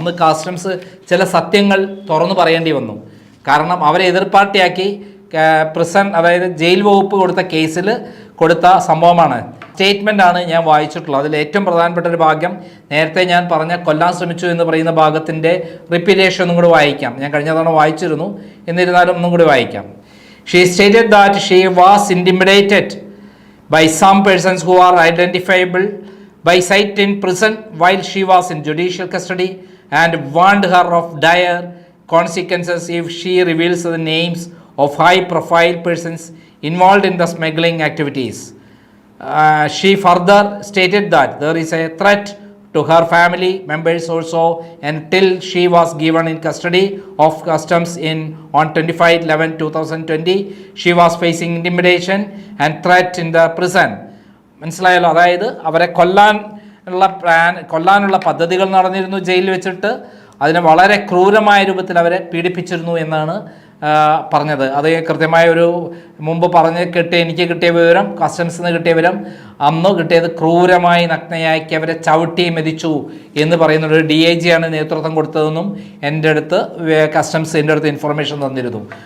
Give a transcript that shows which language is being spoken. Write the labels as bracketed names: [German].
[Malayalam] അന്ന് കസ്റ്റംസ് ചില സത്യങ്ങൾ തുറന്നു പറയേണ്ടി വന്നു. കാരണം അവരെ എതിർ പാർട്ടിയാക്കി അതായത് ജയിൽ വകുപ്പ് കൊടുത്ത കേസിൽ കൊടുത്ത സംഭവമാണ്. സ്റ്റേറ്റ്മെൻറ്റാണ് ഞാൻ വായിച്ചിട്ടുള്ളത്. അതിൽ ഏറ്റവും പ്രധാനപ്പെട്ട ഒരു ഭാഗം നേരത്തെ ഞാൻ പറഞ്ഞ കൊല്ലാൻ ശ്രമിച്ചു എന്ന് പറയുന്ന ഭാഗത്തിൻ്റെ റിപ്പീറ്റേഷൻ ഒന്നും കൂടി വായിക്കാം. ഞാൻ കഴിഞ്ഞ തവണ വായിച്ചിരുന്നു, എന്നിരുന്നാലും ഒന്നും കൂടി വായിക്കാം. [English] She stated that she was intimidated by some persons who are identifiable by sight in prison while she was in judicial custody and warned her of dire consequences if she reveals the names of high-profile persons involved in the smuggling activities. She further stated that there is a threat to her family members also until she was given in custody of customs on 25/11/2020. She was facing intimidation and threat in the prison. [Malayalam] മനസ്സിലായല്ലോ? അതായത് അവരെ കൊല്ലാൻ കൊല്ലാനുള്ള പദ്ധതികൾ നടന്നിരുന്നു ജയിലിൽ വെച്ചിട്ട്. അതിനെ വളരെ ക്രൂരമായ രൂപത്തിൽ അവരെ പീഡിപ്പിച്ചിരുന്നു എന്നാണ് പറഞ്ഞത്. അത് കൃത്യമായ ഒരു മുമ്പ് എനിക്ക് കിട്ടിയ വിവരം, കസ്റ്റംസിൽ നിന്ന് കിട്ടിയ വിവരം, അന്ന് കിട്ടിയത് ക്രൂരമായി നഗ്നയാക്കി അവരെ ചവിട്ടി മെതിച്ചു എന്ന് പറയുന്ന ഒരു DIG ആണ് നേതൃത്വം കൊടുത്തതെന്നും എൻ്റെ അടുത്ത് കസ്റ്റംസ് എൻ്റെ അടുത്ത് ഇൻഫർമേഷൻ തന്നിരുന്നു.